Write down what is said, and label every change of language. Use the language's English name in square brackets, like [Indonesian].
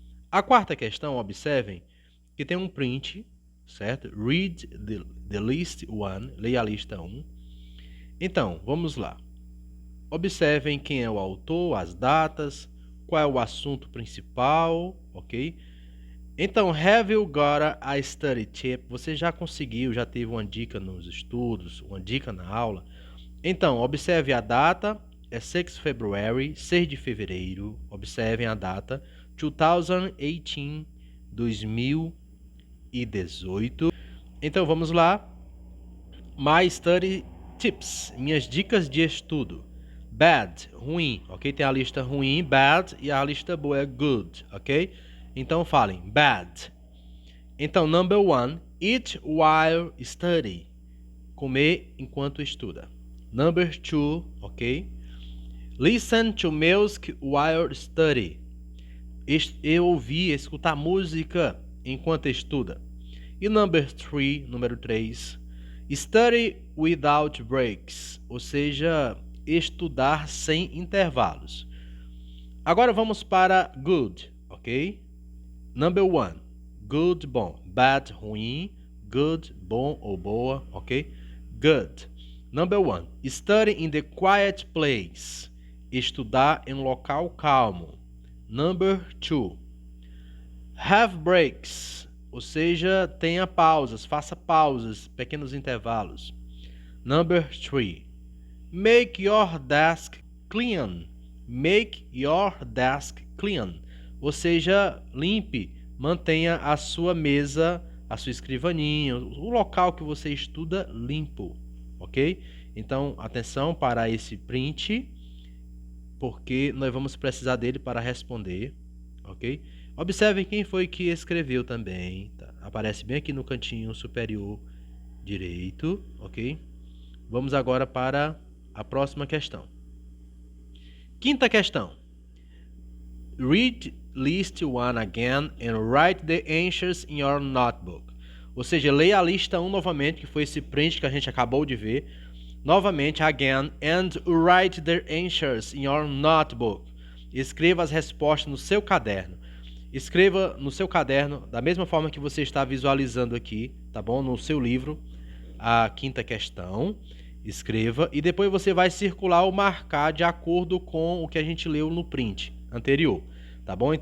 [Portuguese] A quarta questão, observem que tem um print, certo? [English] Read the list 1, [Portuguese] leia a lista 1. Então, vamos lá. Observem quem é o autor, as datas, qual é o assunto principal, ok? [English] Então, have you got a study tip? [Portuguese] Você já conseguiu, já teve uma dica nos estudos, uma dica na aula? Então, observe a data, é 6 de fevereiro, 6 de fevereiro. Observem a data, 2018, 2018. Então, vamos lá. [English] My study tips, [Portuguese] minhas dicas de estudo. Bad, ruim, ok? Tem a lista ruim, bad, e a lista boa é good, ok? Então falem, bad. [English] Então, number 1, eat while study. [Portuguese] Comer enquanto estuda. [English] Number 2, [Portuguese] ok? [English] Listen to music while study. [Portuguese] Escutar música enquanto estuda. E número 3, [English] study without breaks, [Portuguese] ou seja, estudar sem intervalos. Agora vamos para good, ok? [English] Number 1, good, [Portuguese] bom. Bad, ruim. Good, bom ou boa, ok? Good. [English] Number 1, study in the quiet place, [Portuguese] estudar em um local calmo. [English] Number 2, have breaks, [Portuguese] ou seja, tenha pausas, faça pausas, pequenos intervalos. [English] Number 3, make your desk clean. Make your desk clean, [Portuguese] ou seja, limpe, mantenha a sua mesa, a sua escrivaninha, o local que você estuda limpo, ok? Então, atenção para esse print, porque nós vamos precisar dele para responder, ok? Observem quem foi que escreveu também, tá? Aparece bem aqui no cantinho superior direito, ok? Vamos agora para a próxima questão. Quinta questão. [English] Read list 1 again and write the answers in your notebook. [Portuguese] Ou seja, leia a lista 1 novamente, que foi esse print que a gente acabou de ver. [English] Novamente, again, and write the answers in your notebook. [Portuguese] Escreva as respostas no seu caderno. Escreva no seu caderno da mesma forma que você está visualizando aqui, tá bom? No seu livro, a quinta questão. Escreva e depois você vai circular ou marcar de acordo com o que a gente leu no print anterior, tá bom?